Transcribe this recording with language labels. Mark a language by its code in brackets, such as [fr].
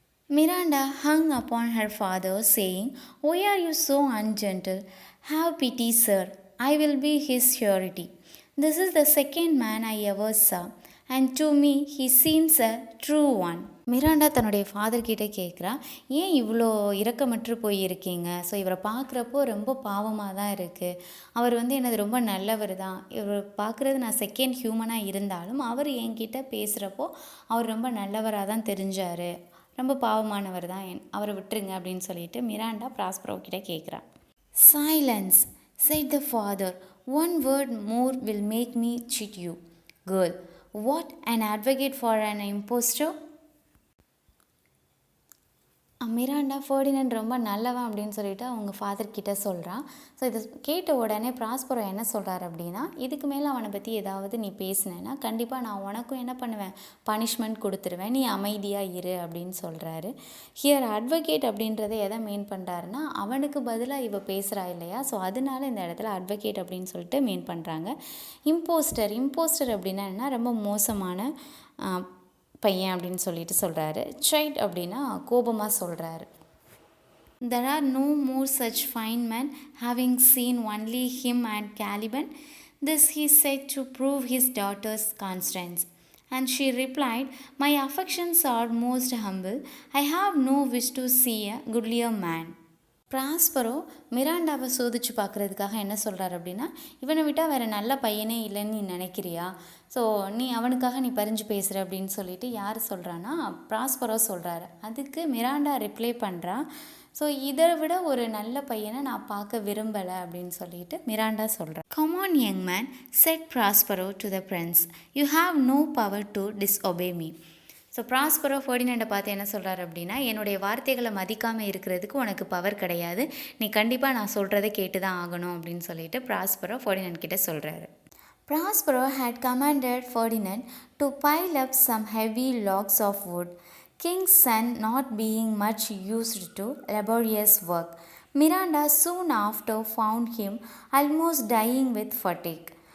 [en] Miranda hung upon her father, saying, "Why are you so ungentle? Have pity, sir. I will be his surety. This is the second man I ever saw, and to me he seems a true one." [ta] Miranda தன்னுடைய ஃபாதர்கிட்ட கேட்குறா, ஏன் இவ்வளோ இரக்கமற்று போயிருக்கீங்க? So இவரை பார்க்குறப்போ ரொம்ப பாவமாக தான் இருக்குது. அவர் வந்து எனது ரொம்ப நல்லவர் தான். இவர் பார்க்குறது நான் செகண்ட் ஹியூமனாக இருந்தாலும் அவர் என்கிட்ட பேசுகிறப்போ அவர் ரொம்ப நல்லவராக தான் தெரிஞ்சார். ரொம்ப பாவமானவர் தான், அவரை விட்டுருங்க அப்படின்னு சொல்லிட்டு மிராண்டா ப்ராஸ்பரோ கிட்ட கேட்குறா. [en] "Silence," said the father. "One word more will make me cheat you. Girl, what, an advocate for an impostor?" [ta] Miranda Ferdinand ரொம்ப நல்லவன் அப்படின்னு சொல்லிட்டு அவங்க ஃபாதர்கிட்ட சொல்கிறான். ஸோ இதை கேட்ட உடனே ப்ராஸ்பரோ என்ன சொல்கிறார் அப்படின்னா, இதுக்கு மேலே அவனை பற்றி ஏதாவது நீ பேசினேன்னா கண்டிப்பாக நான் உனக்கும் என்ன பண்ணுவேன், பனிஷ்மெண்ட் கொடுத்துருவேன், நீ அமைதியாக இரு அப்படின்னு சொல்கிறாரு. ஹியர் அட்வொகேட் அப்படின்றத எதை மீன் பண்ணுறாருன்னா, அவனுக்கு பதிலாக இவ பேசுகிறா இல்லையா, ஸோ அதனால இந்த இடத்துல அட்வொகேட் அப்படின்னு சொல்லிட்டு மீன் பண்ணுறாங்க. இம்போஸ்டர் அப்படின்னா என்ன, ரொம்ப மோசமான பையன் அப்படின்னு சொல்லிட்டு சொல்கிறாரு. சைல்ட் அப்படின்னா கோபமாக சொல்கிறாரு. [en] "There are no more such fine men, having seen only him and Caliban." This he said to prove his daughter's constance. And she replied, "My affections are most humble. I have no wish to see a goodlier man." [ta] Prospero மிராண்டாவை சோதிச்சு பார்க்குறதுக்காக என்ன சொல்கிறார் அப்படின்னா, இவனை விட்டால் வேறு நல்ல பையனே இல்லைன்னு நீ நினைக்கிறியா? ஸோ நீ அவனுக்காக நீ பறிஞ்சு பேசுகிற அப்படின்னு சொல்லிட்டு யார் சொல்கிறான்னா ப்ராஸ்பரோ சொல்கிறாரு. அதுக்கு மிராண்டா ரிப்ளை பண்ணுறா, ஸோ இதை விட ஒரு நல்ல பையனை நான் பார்க்க விரும்பலை அப்படின்னு சொல்லிட்டு மிராண்டா சொல்கிறேன். [en] "Come on, young man," said Prospero to the prince. "You have no power to disobey me." [ta] So Prospero ஃபெர்டினண்டை பார்த்து என்ன சொல்கிறார் அப்படின்னா, என்னுடைய வார்த்தைகளை மதிக்காமல் இருக்கிறதுக்கு உனக்கு பவர் கிடையாது, நீ கண்டிப்பாக நான் சொல்கிறத கேட்டு தான் ஆகணும் அப்படின்னு சொல்லிட்டு ப்ராஸ்பரோ ஃபெர்டினண்ட் கிட்ட சொல்கிறாரு. [en] Prospero had commanded Ferdinand to pile up some heavy logs of wood, King's son not being much used to laborious work. Miranda soon after found him almost dying with fatigue.